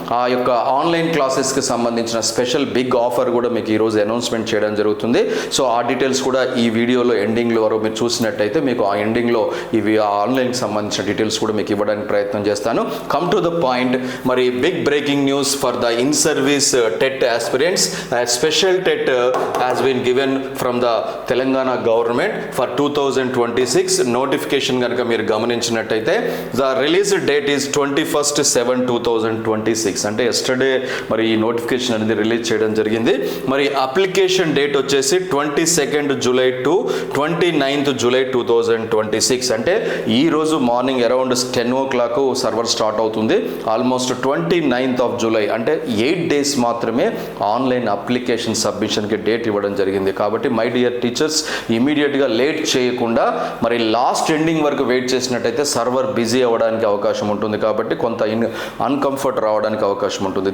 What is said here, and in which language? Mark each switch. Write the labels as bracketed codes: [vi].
[te] ఆ యొక్క ఆన్లైన్ క్లాసెస్కి సంబంధించిన స్పెషల్ బిగ్ ఆఫర్ కూడా మీకు ఈరోజు అనౌన్స్మెంట్ చేయడం జరుగుతుంది. సో ఆ డీటెయిల్స్ కూడా ఈ వీడియోలో ఎండింగ్లో వరకు మీరు చూసినట్టయితే మీకు ఆ ఎండింగ్లో ఇవి ఆ ఆన్లైన్కి సంబంధించిన డీటెయిల్స్ కూడా మీకు ఇవ్వడానికి ప్రయత్నం చేస్తాను. [en] Come to the point, మరి big breaking news for the in service TET aspirants. Special TET has been given from the Telangana government for 2026. [te] Notification కనుక మీరు గమనించినట్టయితే [en] The release date is 21/7/2026. [te] అంటే ఎస్టర్డే మరి ఈ నోటిఫికేషన్ అనేది రిలీజ్ చేయడం జరిగింది. మరి అప్లికేషన్ డేట్ వచ్చేసి [en] 22nd July to 29th July 2026. [te] అంటే ఈ రోజు morning around 10 o'clock server start అవుతుంది. ఆల్మోస్ట్ 29th of July అంటే 8 days మాత్రమే ఆన్లైన్ అప్లికేషన్ సబ్మిషన్కి డేట్ ఇవ్వడం జరిగింది. కాబట్టి [en] my dear teachers, [te] ఇమీడియట్గా లేట్ చేయకుండా మరి లాస్ట్ ఎండింగ్ వరకు వెయిట్ చేసినట్టయితే సర్వర్ బిజీ అవ్వడానికి అవకాశం ఉంటుంది, కాబట్టి కొంత అన్కంఫర్ట్ రావడానికి అవకాశం ఉంటుంది.